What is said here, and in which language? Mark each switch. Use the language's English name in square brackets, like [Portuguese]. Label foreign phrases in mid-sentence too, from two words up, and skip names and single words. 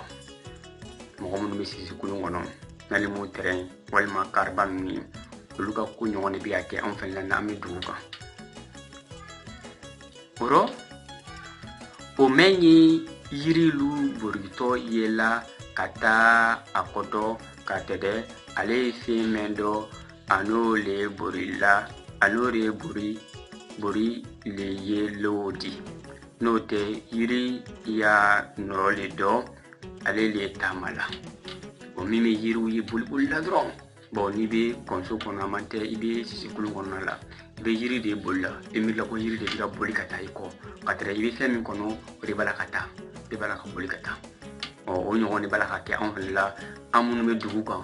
[Bambara] Mɔgɔ minnu bɛ sisi kulun kɔnɔ n'ale m'o tɛrɛn walima kariba ninnu ye olu ka ko ɲɔgɔn de bɛ ka kɛ anw fɛnɛ la n'an bɛ dugu kan. Ɔrɔ o mɛn ye yirilu borotɔ ye la ka taa a kɔtɔ ka tɛdɛ ale ye fɛn mɛn dɔ a n'o le bori le ye lo di. N'o tɛ yiri y'a nɔ le dɔ ale le taama la. O min bɛ yiriw ye boli la dɔrɔn. Bon n'i bɛ kɔnso kɔnɔ a man tɛ i bɛ sisi kulun kɔnɔna la i bɛ yiri de boli la i miirila ko yiri de bɛ ka boli ka taa i kɔ ka tɛrɛ i bɛ fɛn min kɔnɔ o de b'a la ka taa de b'a la ka boli ka taa. O ɲɔgɔn de b'a la ka kɛ anw fɛnɛ la an minnu bɛ dugu kan.